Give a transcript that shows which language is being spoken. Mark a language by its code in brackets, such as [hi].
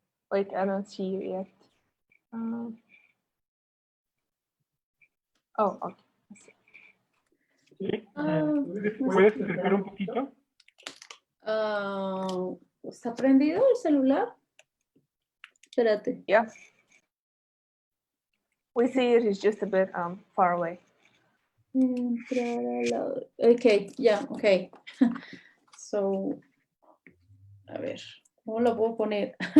[en] Wait, I don't see you yet. Oh, okay. [es] Sí. ¿Puedes acercar un poquito? ¿Está prendido el celular? Espérate. [en] Yeah. We see it is just a bit far away. Okay, yeah, okay. [es] So, a ver, ¿cómo lo puedo poner?